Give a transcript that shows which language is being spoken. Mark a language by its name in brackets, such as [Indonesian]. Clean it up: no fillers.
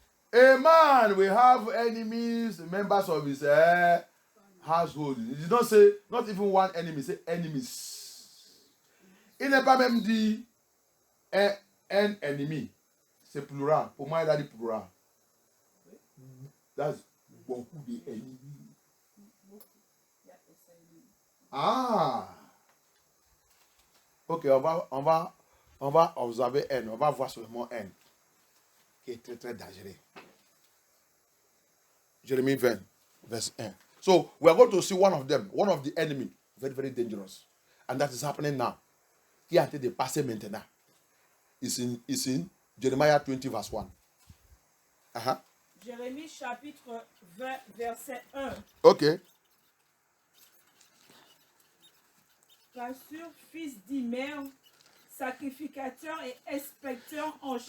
[English] A man will have enemies, members of his household. He did not say, not even one enemy, say enemies. [French] Il n'est pas même dit un ennemi. C'est plural. Pour moi, il a dit plural. [English] That's [French] beaucoup d'ennemis. Ah. Ok, on va observer N. On va voir sur le mot N. Qui est très, très dangereux. Jérémie 20, verse 1. [English] So, we are going to see one of them, one of the enemy, very, very dangerous. And that is happening now. [French] Qui est en train de passer maintenant. [English] It's in Jeremiah 20, verse 1. [French] Jérémie chapitre 20, verset 1. Ok. Passur, fils d'Imer, sacrificateur et inspecteur en chef.